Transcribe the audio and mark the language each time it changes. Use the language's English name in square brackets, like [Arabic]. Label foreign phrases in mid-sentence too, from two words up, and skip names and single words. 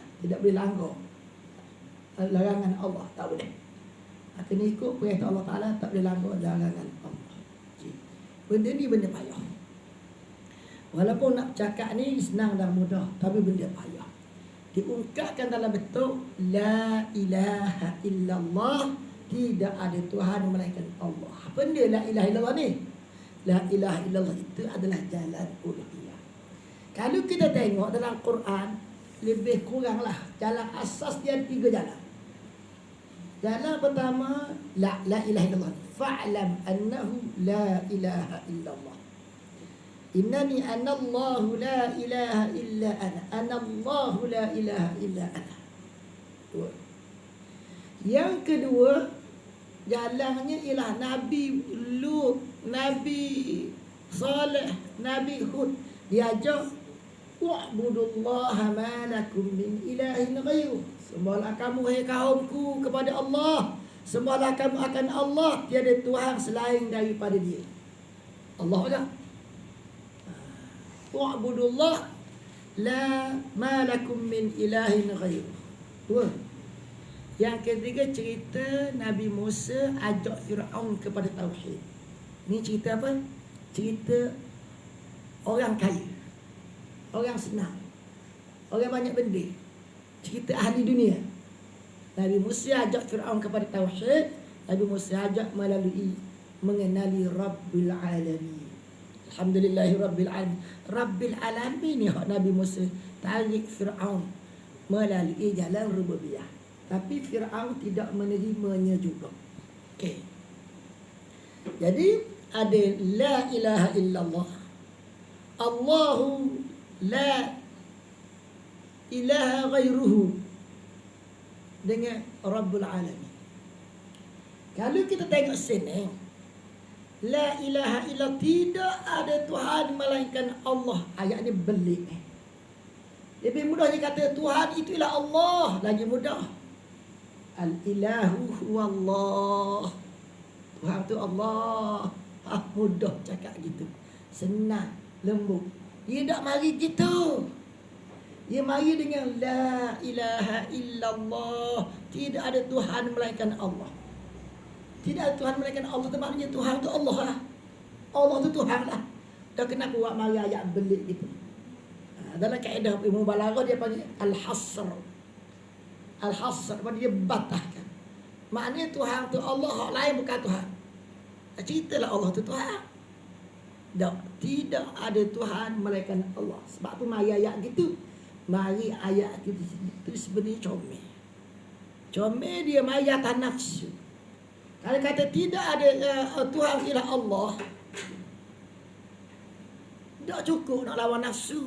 [Malay] Tidak boleh langgar larangan Allah, tak boleh. Kena ikut perintah Allah Ta'ala, tak boleh langgar larangan Allah. Benda ni benda payah. Walaupun nak cakap ni senang dan mudah, tapi benda payah. Diungkapkan dalam bentuk [Arabic] لا إله إلا الله, [Malay] tidak ada Tuhan melainkan Allah. Apa dia [Arabic] لا إله إلا الله [Malay] ni? [Arabic] لا إله إلا الله [Malay] itu adalah jalan uluhiyah. Kalau kita tengok dalam Quran, lebih kuranglah jalan asas dia 3 jalan. Jalan pertama, [Arabic] لا إله إلا الله. فاعلم أنه لا إله إلا الله. إنني أنا الله لا إله إلا أنا. أنا الله لا إله إلا أنا. [Malay] Dua. Yang kedua, jalannya ialah Nabi Lut, Nabi Saleh, Nabi Hud. [Arabic] Diajak اعبدوا الله ما لكم من إله غيره. [Malay] Sembahlah kamu hai kaumku kepada Allah. Sembahlah kamu akan Allah, tiada Tuhan selain daripada Dia. Allah aja. [Arabic] اعبدوا الله لا ما لكم من إله غيره. [Malay] Dua. Yang ketiga, cerita Nabi Musa ajak Fir'aun kepada tauhid. Ni cerita apa? Cerita orang kaya, orang senang, orang banyak benda. Cerita ahli dunia. Nabi Musa ajak Fir'aun kepada tauhid. Nabi Musa ajak melalui mengenali [Arabic] رب العالمين. الحمد لله رب العالمين. رب العالمين [Malay] ni Nabi Musa tarik Fir'aun melalui jalan rububiyah. Tapi Fir'aun tidak menerimanya juga. Okey. Jadi ada [Arabic] لا إله إلا الله. الله لا إله غيره dengan رب العالمين. [Malay] Kalau kita tengok sini, [Arabic] لا إله إلا الله, [Malay] tidak ada Tuhan melainkan Allah. Ayat ni belik. Lebih mudah dia kata Tuhan itu ialah Allah, lagi mudah. [Arabic] الإله هو الله. [Malay] Tuhan tu Allah. Mudah cakap gitu. Senang, lembut. Dia tak mari gitu. Dia mari dengan [Arabic] لا إله إلا الله. [Malay] Tidak ada Tuhan melainkan Allah. Tidak ada Tuhan melainkan Allah. Itu maknanya Tuhan tu Allah lah. Allah tu Tuhan lah. Dah kenapa buat mari ayat belik gitu. Dalam kaedah ilmu balaghah dia panggil al-hasr. Al-hasr, dia batahkan. Maknanya Tuhan tu Allah, hak lain bukan Tuhan. Ceritalah Allah tu Tuhan. Tidak ada Tuhan melainkan Allah. Sebab tu mari ayat gitu. Mari ayat gitu itu sebenarnya comel. Comel dia mari atas nafsu. Kalau kata tidak ada Tuhan ialah Allah, tak cukup nak lawan nafsu.